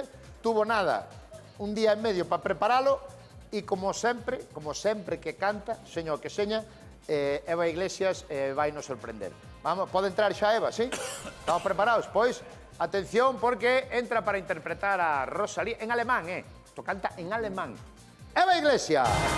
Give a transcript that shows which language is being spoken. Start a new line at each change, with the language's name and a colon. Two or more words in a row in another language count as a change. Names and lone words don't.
Galician: Tuvo nada, un día e medio para preparalo, e como sempre que canta, seña o que seña, Eva Iglesias vai nos sorprender. Vamos, pode entrar xa Eva, sí? Estamos preparados? Pois, atención, porque entra para interpretar a Rosalía en alemán, Esto canta en alemán. Eva Iglesias.